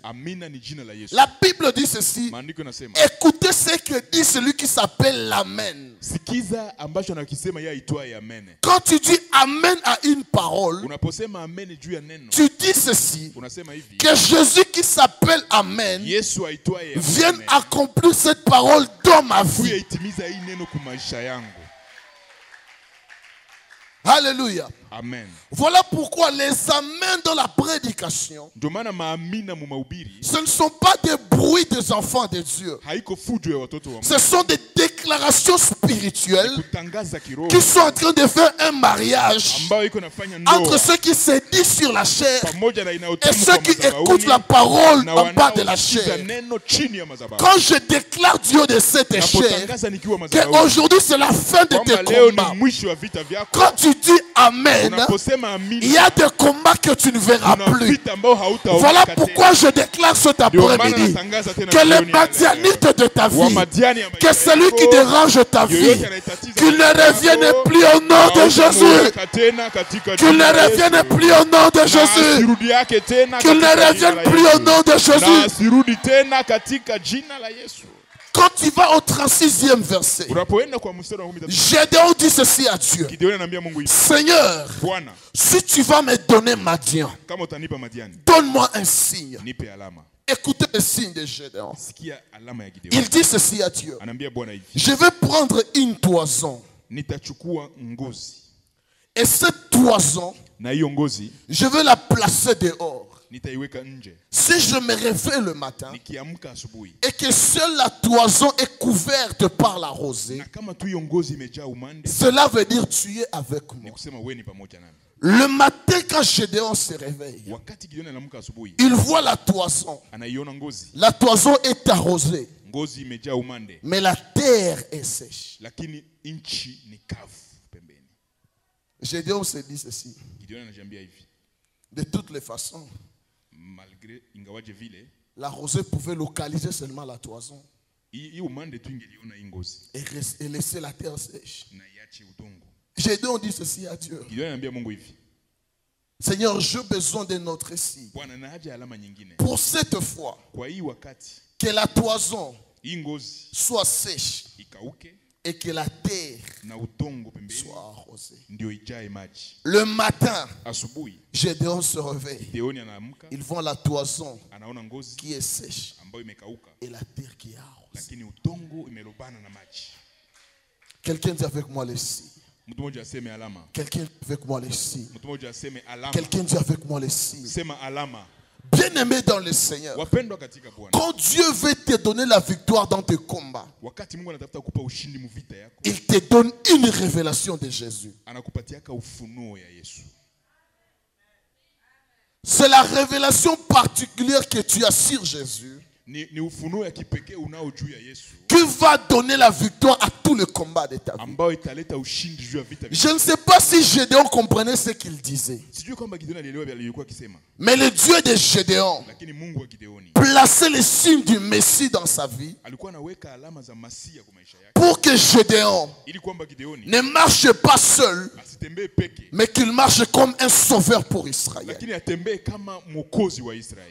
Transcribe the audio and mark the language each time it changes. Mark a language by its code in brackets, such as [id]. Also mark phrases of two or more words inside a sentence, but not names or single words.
[fr] La Bible dit ceci: écoutez ce que dit celui qui s'appelle l'amen. Quand tu dis amen à une parole, tu dis ceci: que Jésus qui s'appelle amen vienne accomplir cette parole dans ma vie. [sw] kuyaitimiza hii neno kwa maisha yangu. [fr] Alléluia. Amen. Voilà pourquoi les amens dans la prédication, [sw] Ndio maana maamina mu mahubiri [fr] ce ne sont pas des bruits des enfants de Dieu. [sw] haiko fujo ya watoto wa Mungu. [fr] Ce sont des déclarations spirituelles [sw] Kutangaza kiroho [fr] qui sont en train de faire un mariage [sw] ambayo iko nafanya [fr] entre [sw] ndoa [fr] ceux qui se disent sur la chair [sw] pamoja na [fr] et [sw] inayotamkwa [fr] ceux qui [sw] madhabahuni [fr] écoutent la parole [sw] na [fr] en bas de la [sw] wanaosikiza [fr] chair. [sw] neno chini ya madhabahu. [fr] Quand je déclare Dieu de cette chair, [sw] Napotangaza nikiwa madhabahuni [fr] qu'aujourd'hui c'est la fin de tes [sw] kwamba leo [fr] combats. [sw] ni mwisho wa vita vyako, [fr] Quand tu dis Amen, [sw] unaposema [fr] il y a des combats que tu ne verras [sw] kuna [fr] plus. [sw] vita ambao hautaona [fr] Voilà [sw] tena. [fr] pourquoi je déclare cet [sw] Ndio maana [fr] après-midi [sw] natangaza tena [fr] que les [sw] jioni ya leo. [fr] madianites de ta vie, [sw] Wamadiani ya [fr] que [sw] maisha [fr] celui [sw] yako, [fr] qui dérange ta vie, [sw] yoyote anayetatiza [fr] qu'il ne [sw] maisha [fr] revienne [sw] yako, [fr] plus au nom de Jésus. [sw] hautamuweka tena katika [fr] Qu'il [sw] jina [fr] ne [sw] la [fr] revienne [sw] Yesu. [fr] plus au nom de [sw] Na [fr] Jésus. [sw] asirudi yake tena [fr] Qu'il ne [sw] katika jina [fr] revienne [sw] la [fr] plus [sw] Yesu. [fr] au nom de [sw] Na [fr] Jésus. [sw] asirudi tena katika jina la Yesu. [fr] Quand tu vas au 36e verset, [sw] Unapoenda kwa mstari wa 13, [fr] Gédéon dit ceci à Dieu. [sw] Gideoni anaambia Mungu hivi, [fr] Seigneur, [sw] Bwana, [fr] si tu vas me donner Madian, [sw] kama utanipa Madiani, [fr] donne-moi un signe. [sw] nipe alama. [fr] Écoutez le signe de Gédéon. [sw] Sikia alama ya Gideoni. [fr] Il dit ceci à Dieu. [sw] Anaambia Bwana hivi, [fr] Je vais prendre une toison. [sw] nitachukua ngozi [fr] Et cette toison, [sw] na hiyo ngozi [fr] je vais la placer dehors. [sw] nitaiweka nje. [fr] Si je me réveille le matin [sw] Nikiamka asubuhi [fr] et que seule la toison est couverte par la rosée, [sw] na kama tu hiyo ngozi imejaa umande, [fr] cela veut dire tu es avec [sw] ni [fr] moi. [sw] kusema wewe ni pamoja nami. [fr] Le matin, quand Gédéon se réveille, [sw] Wakati Gideoni anaamka asubuhi, [fr] il voit la toison. [sw] anaiona ngozi. [fr] La toison est arrosée, [sw] Ngozi imejaa umande, [fr] mais la terre est sèche. [sw] lakini nchi ni kavu pembeni. [fr] Gédéon se dit ceci. [sw] Gideoni anajiambia hivi, [fr] De toutes les façons, [sw] malgré ingawaje vile [fr] la rosée pouvait localiser seulement la toison [sw] hii umande tu ingeliona hii ngozi [fr] et laisser la terre sèche. [sw] na iache udongo. [fr] Gédéon dit ceci à Dieu. [sw] Gideoni anaambia Mungu hivi, [fr] Seigneur, j'ai besoin d'un autre signe. [sw] Bwana, na haja ya alama nyingine. [fr] Pour cette fois, [sw] Kwa hii wakati [fr] que la toison [sw] hii ngozi [fr] soit sèche [sw] ikauke [fr] et que la terre [sw] na udongo pembeni [fr] soit arrosée. [sw] ndio ijae maji. [fr] Le matin, [sw] Asubuhi [fr] Gédéon se réveille. [sw] Gideoni anaamka, [fr] Ils voient la toison [sw] anaona ngozi [fr] qui est sèche [sw] ambayo imekauka, [fr] et la terre qui est arrosée. [sw] lakini udongo imelobana na maji. [fr] Quelqu'un dit avec moi les signes. [sw] Mtu mmoja aseme alama. [fr] Quelqu'un dit avec moi les signes. [sw] Mtu mmoja aseme alama. [fr] Quelqu'un dit avec moi les signes. [sw] Sema alama. [fr] Bien-aimé dans le Seigneur, [sw] Wapendwa katika Bwana, [fr] quand Dieu veut te donner la victoire dans tes combats, [sw] wakati Mungu anatafuta kukupa ushindi mu vita yako, [fr] il te donne une révélation de Jésus. [sw] anakupatiaka ufunuo ya Yesu. [fr] C'est la révélation particulière que tu as sur Jésus [sw] Ni ufunuo ya kipekee unao juu ya Yesu [fr] qui va donner la victoire à tout le combat de ta vie. [sw] ambao italeta ushindi juu ya vita. [fr] Je ne sais pas si Gédéon comprenait ce qu'il disait. [sw] Sijui kwamba Gideoni alielewa vile alikuwa akisema, [fr] Mais le Dieu de Gédéon [sw] lakini Mungu wa Gideoni [fr] plaçait les signes du Messie dans sa vie [sw] alikuwa anaweka alama za Masia kwa maisha yake, [fr] pour que Gédéon [sw] ili kwamba Gideoni [fr] ne marche pas seul, [sw] asitembee peke, [fr] mais qu'il marche comme un sauveur pour Israël. [sw] lakini atembee kama mwokozi wa Israeli.